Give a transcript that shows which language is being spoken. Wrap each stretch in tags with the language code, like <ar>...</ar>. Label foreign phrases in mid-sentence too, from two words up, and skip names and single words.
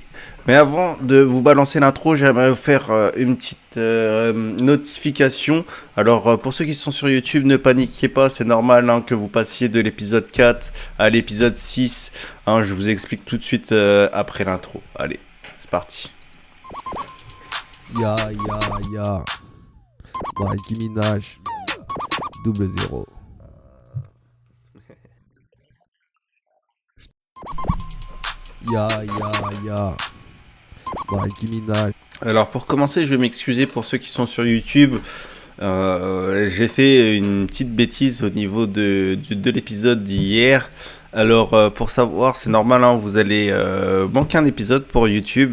<fr>Mais avant de vous balancer l'intro, j'aimerais vous faire une petite notification. Alors, pour ceux qui sont sur YouTube, ne paniquez pas, c'est normal hein, que vous passiez de l'épisode 4 à l'épisode 6. Hein, je vous explique tout de suite après l'intro. Allez, c'est parti. Ya, ya, ya. Nicki Minaj. 00. Ya, ya, ya. Nicki Minaj. Alors pour commencer, je vais m'excuser pour ceux qui sont sur YouTube. J'ai fait une petite bêtise au niveau de l'épisode d'hier. Alors pour savoir, c'est normal, hein, vous allez manquer un épisode pour YouTube.</fr>